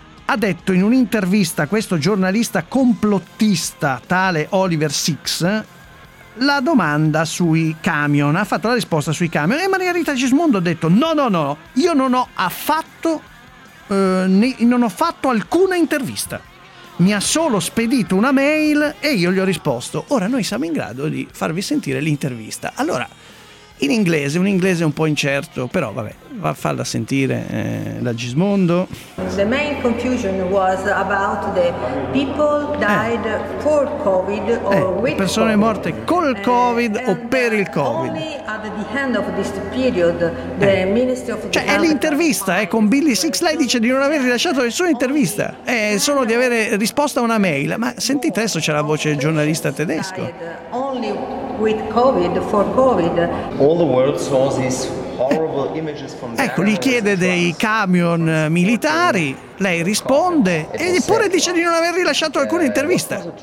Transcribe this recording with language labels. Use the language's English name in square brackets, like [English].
[Italian] ha detto in un'intervista a questo giornalista complottista tale Oliver Sykes la domanda sui camion, ha fatto la risposta sui camion, e Maria Rita Gismondo ha detto: no, io non ho affatto non ho fatto alcuna intervista, mi ha solo spedito una mail e io gli ho risposto. Ora noi siamo in grado di farvi sentire l'intervista, allora in inglese, un inglese un po' incerto, però vabbè, va a farla sentire la Gismondo. [English] The main confusion was about the people died for COVID or with [Italian] persone [English] COVID. [Italian] Morte col COVID o per il COVID. [English] Only at the end of this period the Ministry of [Italian] cioè è l'intervista, con Billy Six, lei dice di non aver rilasciato nessuna intervista, è solo di avere risposto a una mail. Ma sentite, adesso c'è la voce del giornalista tedesco. [English] Only with COVID for COVID. All the world saw this horrible images from the [Italian] gli chiede dei camion militari, lei risponde e pure dice di non aver rilasciato alcuna intervista.